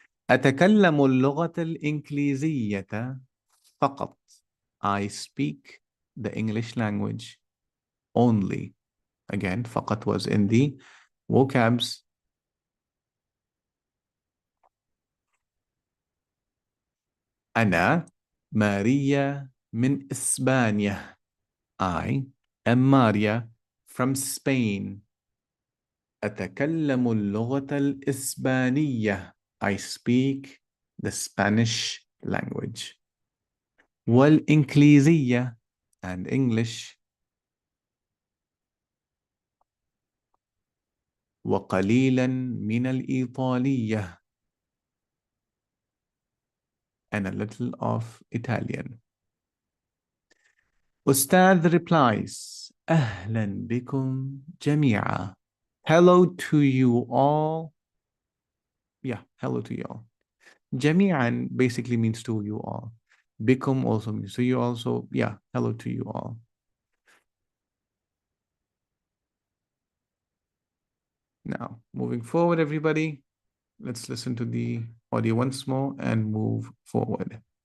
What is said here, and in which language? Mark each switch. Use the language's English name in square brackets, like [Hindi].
[Arabic] أتكلم اللغة الإنجليزية فقط. [English] I speak the English language only. Again, فقط was in the vocabs. [Arabic] أنا ماريا من إسبانيا. [English] I am Maria from Spain. [Arabic] أتكلم اللغة الإسبانية. [English] I speak the Spanish language. [Arabic] والإنجليزية, [English] and English. [Arabic] وقليلا من الإيطالية, [English] and a little of Italian. Ustad replies, [Arabic] أهلا بكم جميعا. [English] Hello to you all. Yeah, hello to you all. جميعا basically means to you all. Bikum also means to you all. So yeah, hello to you all. Now, moving forward, everybody, let's listen to the audio once more and move forward.